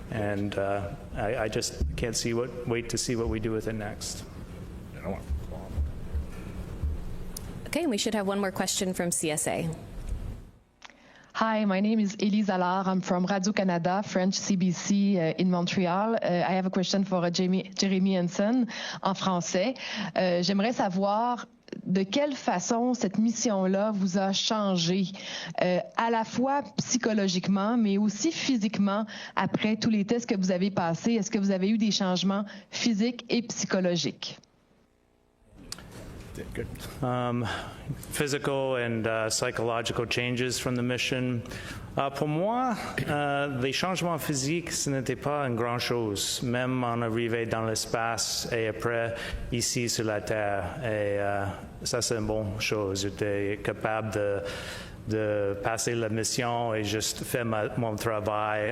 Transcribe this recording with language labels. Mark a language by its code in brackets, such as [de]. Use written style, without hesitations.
[en] And I just can't wait to see what we do with it next. Okay, and we should have one more question from CSA. Hi, my name is Elise Allard. I'm from Radio-Canada, French CBC in Montreal. I have a question for Jeremy Hansen [fr] en français. J'aimerais savoir de quelle façon cette mission-là vous a changé, à la fois psychologiquement, mais aussi physiquement, après tous les tests que vous avez passés. Est-ce que vous avez eu des changements physiques et psychologiques? [en] Good. Physical and psychological changes from the mission. [fr] Pour moi, les changements physiques, ce n'était pas une grande chose, même en arrivant dans l'espace et après ici sur la Terre. Et ça, c'est une bonne chose. J'étais capable de passer la mission et juste faire mon travail.